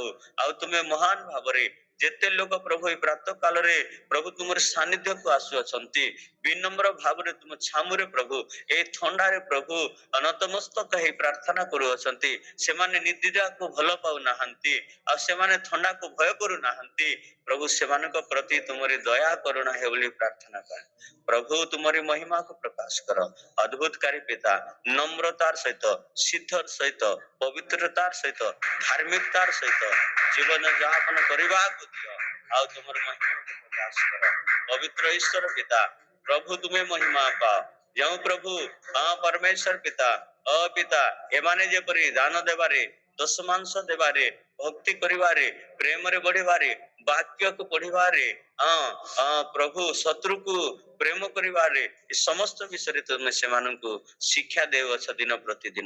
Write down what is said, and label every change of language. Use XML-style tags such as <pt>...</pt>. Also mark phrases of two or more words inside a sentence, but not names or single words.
<or>ଆଉ ତୁମେ ମହାନ ଭାବରେ ଯେତେ ଲୋକ ପ୍ରଭୁ ଏ ପ୍ରାତଃ କାଳରେ ପ୍ରଭୁ ତୁମର ସାନିଧ୍ୟକୁ ଆସୁଅଛନ୍ତି, ବିନମ୍ର ଭାବରେ ତୁମ ଛାମୁରେ ପ୍ରଭୁ ଏ ଥଣ୍ଡାରେ ପ୍ରଭୁ ନତମସ୍ତକ ହେଇ ପ୍ରାର୍ଥନା କରୁଅଛନ୍ତି, ସେମାନେ ନିଦ୍ରାକୁ ଭଲ ପାଉନାହାନ୍ତି ଆଉ ସେମାନେ ଥଣ୍ଡାକୁ ଭୟ କରୁନାହାନ୍ତି ପ୍ରଭୁ, ସେମାନଙ୍କ ପ୍ରତି ତୁମରି ଦୟା କରୁଣା ହେଉ ବୋଲି ପ୍ରାର୍ଥନା କରେ। ପ୍ରଭୁ ତୁମରି ମହିମାକୁ ପ୍ରକାଶ କର। ଅଦ୍ଭୁତକାରୀ ପିତା ନମ୍ରତାର ସହିତ, ସିଦ୍ଧର ସହିତ, ପବିତ୍ରତାର ସହିତ, ଧାର୍ମିକତାର ସହିତ ଜୀବନ ଯାପନ କରିବାକୁ ଦିଅ ଆଉ ତୁମର ମହିମାକୁ ପ୍ରକାଶ କର। ପବିତ୍ର ଈଶ୍ୱର ପିତା ପ୍ରଭୁ ତୁମେ ମହିମା ପାଅ। ଯେଉଁ ପ୍ରଭୁ ପରମେଶ୍ୱର ପିତା ପିତା ଏମାନେ ଯେପରି ଦାନ ଦେବାରେ, ଦଶମାଂଶ ଦେବାରେ, ଭକ୍ତି କରିବାରେ, ପ୍ରେମରେ ବଢିବାରେ, ବାକ୍ୟକୁ ପଢିବାରେ, ପ୍ରଭୁ ଶତ୍ରୁକୁ ପ୍ରେମ କରିବାରେ, ଏ ସମସ୍ତ ବିଷୟରେ ତୁମେ ସେମାନଙ୍କୁ ଶିକ୍ଷା ଦେଉଅଛ ଦିନ ପ୍ରତିଦିନ।</or>